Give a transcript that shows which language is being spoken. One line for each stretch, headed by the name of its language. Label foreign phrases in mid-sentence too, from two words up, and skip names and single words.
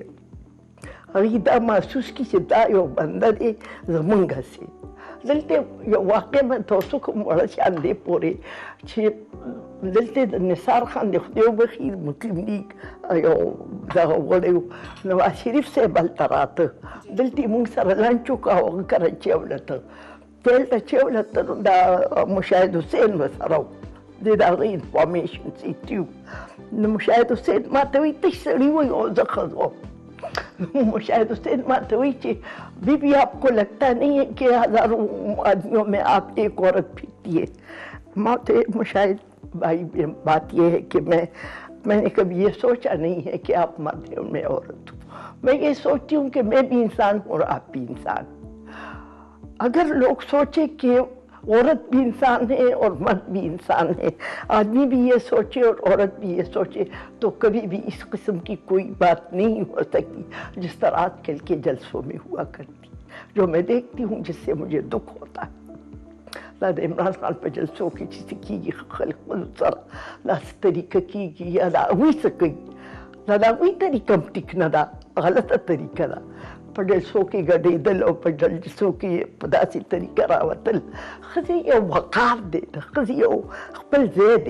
Pashto: هغې دا محسوس کړي چې دا یو بنده دی زمونږ هسې دلته یو واقع به تاسو کوم وړه شان دی پورې چې دلته د نثار خان د خدای وبخښي مسلم لیګ یو دغه وړی و نواز شریف صاحب هلته راته دلته یې مونږ سره لنچ وکړه او هغه کراچۍ ولته دلته چې ولته دا مشاهد حسین ورسره و د هغې انفارمیشن سیټي وو نو مشاهد حسین ما ته وایي تش سړي وایي او زه ښځه وم مشاهد حسین ما ته وایي چې
Urdu: بیبی آپ کو لگتا نہیں ہے کہ ہزاروں آدمیوں میں آپ ایک عورت پھرتی ہے
Pashto: ما ته
Urdu: مشاهد بھائی بات یہ ہے کہ میں نے کبھی یہ سوچا نہیں ہے کہ آپ مرد ہیں میں عورت ہوں میں یہ سوچتی ہوں کہ میں بھی انسان ہوں اور آپ بھی انسان اگر لوگ سوچے کہ عورت بھی انسان ہے اور مرد بھی انسان ہے آدمی بھی یہ سوچے اور عورت بھی یہ سوچے تو کبھی بھی اس قسم کی کوئی بات نہیں ہو سکتی جس طرح آج کل کے جلسوں میں ہوا کرتی جو میں دیکھتی ہوں جس سے مجھے دکھ ہوتا ہے
Pashto: لا د عمران خان په جلسو کې چې څه کېږي خلک خپلو سره لا څه طریقه کېږي یا د هغوی څه کوي دا د هغوی طریقه هم ټیک نه ده غلطه طریقه ده په جلسو کې ګډېدل او په جلسو کې په داسې طریقه راوتل ښځې یو وقار دی د ښځې یو خپل ځای دی